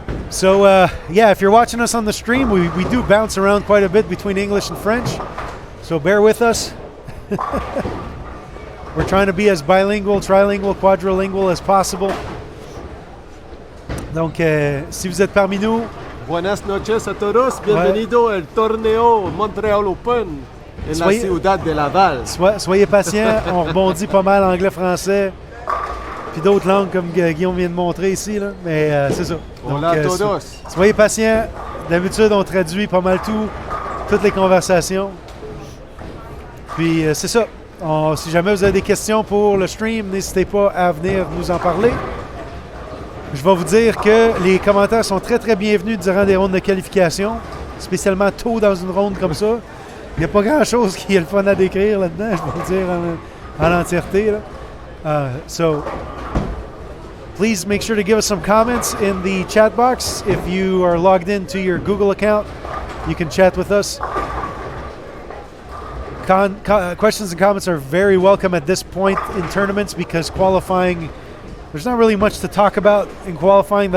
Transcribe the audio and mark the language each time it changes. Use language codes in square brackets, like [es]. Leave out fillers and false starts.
[en] So, yeah, if you're watching us on the stream, we do bounce around quite a bit between English and French. So bear with us. We're trying to be as bilingual, trilingual, quadrilingual as possible. [fr] Donc, si vous êtes parmi nous, [es] Buenas noches a todos. Bienvenido al torneo Montreal Open en la ciudad de Laval. [fr] soyez patients. On rebondit pas mal anglais-français. Puis d'autres langues comme Guillaume vient de montrer ici. Là. Mais c'est ça. [es] Hola a todos. [fr] Soyez patients. D'habitude, on traduit pas mal toutes les conversations. Puis c'est ça. Si jamais vous avez des questions pour le stream, n'hésitez pas à venir nous en parler. Je vais vous dire que les commentaires sont très, très bienvenus durant des rondes de qualification, spécialement tôt dans une ronde comme ça. Il n'y a pas grand-chose qui est le fun à décrire là-dedans, je vais le dire en entièreté. Là. [en] So, please make sure to give us some comments in the chat box. If you are logged into your Google account, you can chat with us. Questions and comments are very welcome at this point in tournaments because qualifying, there's not really much to talk about in qualifying.